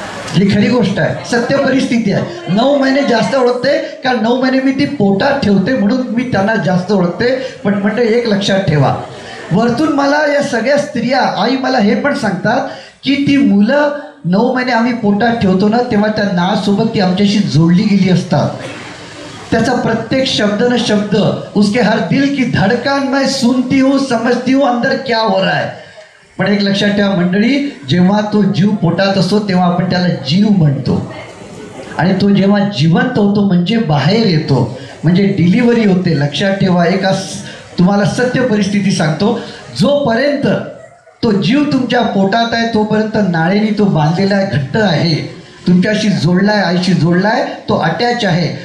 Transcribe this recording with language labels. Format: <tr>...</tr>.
<mr>ही खरी गोष्ट आहे, सत्य परिस्थिती आहे. 9 महिने जास्त ओळखते, कारण 9 महिने मी ती पोटात ठेवते म्हणून मी त्यांना जास्त ओळखते. पण म्हणजे एक लक्षात ठेवा, वरतून मला या सगळ्या स्त्रिया आई मला हे पण सांगतात की ती मुलं 9 महिने आम्ही पोटात ठेवतो ना तेव्हा त्या नाळासोबत ती आमच्याशी जोडली गेली असतात. त्याचा प्रत्येक शब्द न शब्द,</mr> <hi>उसके हर दिल की धड़कन मैं सुनती हूँ समझती हूँ अंदर क्या हो रहा है.</hi> <mr>पण एक लक्षात ठेवा मंडळी, जेव्हा तो जीव पोटात असतो तेव्हा आपण त्याला जीव म्हणतो आणि तो जेव्हा जिवंत होतो म्हणजे बाहेर येतो म्हणजे डिलिव्हरी होते. लक्षात ठेवा, एक तुम्हाला सत्य परिस्थिती सांगतो, जोपर्यंत तो जीव तुमच्या पोटात आहे तोपर्यंत नाळेने तो बांधलेला आहे, घट्ट आहे, तुमच्याशी जोडला आहे, आईशी जोडला आहे, तो अटॅच आहे.</mr>